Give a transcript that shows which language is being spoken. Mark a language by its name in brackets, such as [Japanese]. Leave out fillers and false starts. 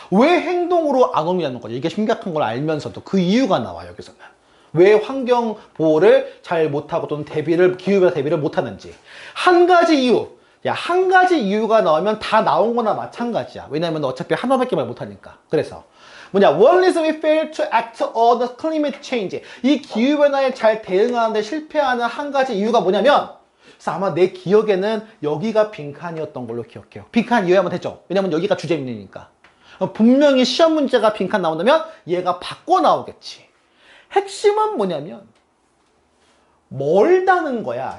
[Korean] 왜 행동으로 안 옮기냐는 거죠. 이게 심각한 걸 알면서도 그 이유가 나와요, 여기서는. 왜 환경 보호를 잘 못하고 또는 기후변화 대비를 못하는지. 한 가지 이유. 야, 한 가지 이유가 나오면 다 나온 거나 마찬가지야. 왜냐면 어차피 하나밖에 말 못하니까. 그래서. 뭐냐, [English] one is we fail to act on the climate change. [Korean] 이 기후변화에 잘 대응하는데 실패하는 한 가지 이유가 뭐냐면, 그래서 아마 내 기억에는 여기가 빈칸이었던 걸로 기억해요. 빈칸 이해하면 되죠? 왜냐면 여기가 주제문이니까. 분명히 시험 문제가 빈칸 나온다면 얘가 바꿔 나오겠지. 핵심은 뭐냐면, 멀다는 거야.